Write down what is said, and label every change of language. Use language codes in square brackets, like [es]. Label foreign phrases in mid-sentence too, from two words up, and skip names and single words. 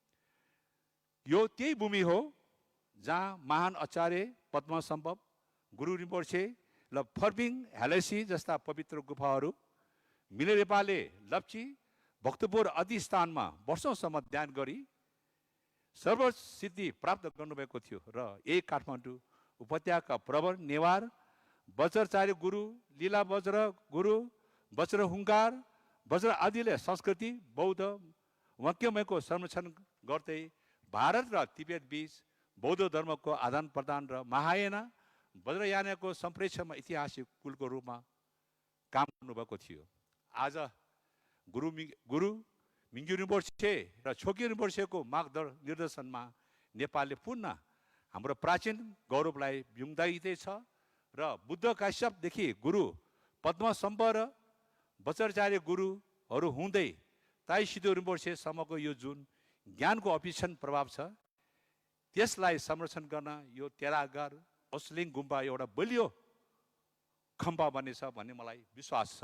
[ne] यो त्यही भूमि हो जहाँ महान आचार्य पद्मसम्भव गुरु रिम्पोछे र फर्बिङ हेलेसी जस्ता पवित्र गुफाहरू मिलेरेपाले लप्ची भक्तपुर आदि स्थानमा वर्षौँसम्म ध्यान गरी सर्वसिद्धि प्राप्त गर्नुभएको थियो। र यही काठमाडौँ उपत्यका प्रवर नेवार वज्राचार्य गुरु लीला वज्र गुरु वज्र हुङ्कार वज्र आदिले संस्कृति बौद्ध वाक्यमयको संरक्षण गर्दै भारत र तिब्बत बीच बौद्ध धर्मको आदान प्रदान र महायान वज्रयानको सम्प्रेषणमा ऐतिहासिक कुलको रूपमा काम गर्नुभएको थियो। आज गुरु मिङ्गे रिम्पोछे र छोके रिम्पोछेको निर्देशनमा नेपालले पुनः हाम्रो प्राचीन गौरवलाई बिउँदैछ र बुद्ध काश्यपदेखि गुरु पद्मसम्भव र वज्राचार्य गुरुहरू हुँदै ताई सिधु रिम्पोछेसम्मको यो जुन ज्ञानको अविचन प्रभाव छ, त्यसलाई संरक्षण गर्न यो तेरागार ओस्लिङ गुम्बा एउटा बलियो खम्बा बनेछ भन्ने मलाई विश्वास छ।